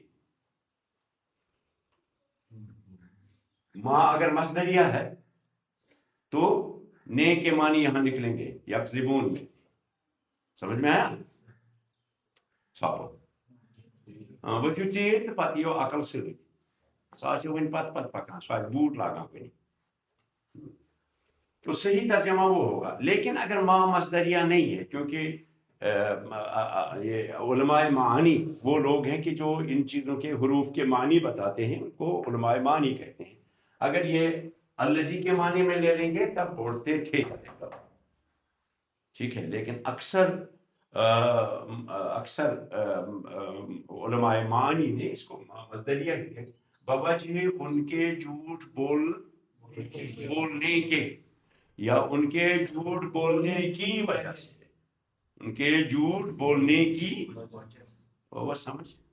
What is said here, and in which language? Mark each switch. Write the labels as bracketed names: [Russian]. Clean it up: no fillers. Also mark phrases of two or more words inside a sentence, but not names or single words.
[Urdu] ماں اگر مصدریہ ہے تو نے کے معنی یہاں نکلیں گے یکذبون میں، سمجھ میں آیا؟ [Kashmiri] چھاپو ہاں ورتھو چیر تو پتہ یو عقل سۭتۍ، سُہ آسہِ وۄنۍ پتہٕ پکان، سُہ آسہِ بوٗٹ لاگان کُنہِ، [Urdu] تو صحیح ترجمہ وہ ہوگا۔ لیکن اگر ماں مصدریہ نہیں ہے، کیونکہ یہ علماء معانی وہ لوگ ہیں کہ جو ان چیزوں کے حروف کے معنی بتاتے ہیں، ان کو علماء معانی کہتے ہیں۔ اگر یہ الذی کے معنی میں لے لیں گے تب بولتے تھے، ٹھیک ہے، لیکن اکثر علماء معانی نے اس کو مصدریہ لیا، بوجہ ان کے جھوٹ بولنے کے، یا ان کے جھوٹ بولنے کی وجہ سے، ان کے جھوٹ بولنے کی وہ سمجھ۔